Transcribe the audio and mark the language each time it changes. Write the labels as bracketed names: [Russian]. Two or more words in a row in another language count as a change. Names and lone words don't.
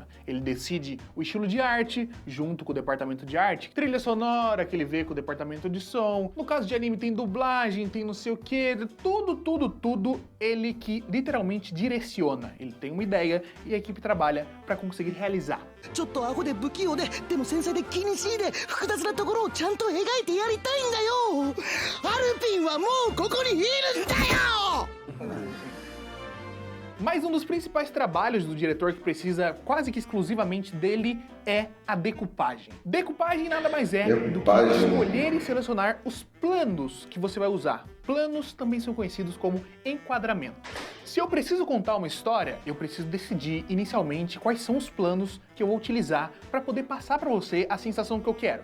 [Portuguese] Ele decide o estilo de arte, junto com o departamento de arte, trilha sonora que ele vê com o departamento de som. No caso de anime tem dublagem, tem não sei o que, tudo ele que literalmente direciona. Ele tem uma ideia e a equipe trabalha para conseguir realizar. [Japanese] ちょっとアホで不器用ででも繊細で気にしいで複雑なところをちゃんと描いてやりたいんだよ。アルピンはもうここにいるんだよ。 [Portuguese] Mas um dos principais trabalhos do diretor que precisa quase que exclusivamente dele é a decupagem. Decupagem nada mais é do que escolher e selecionar os planos que você vai usar. Planos também são conhecidos como enquadramento. Se eu preciso contar uma história, eu preciso decidir inicialmente quais são os planos que eu vou utilizar para poder passar para você a sensação que eu quero.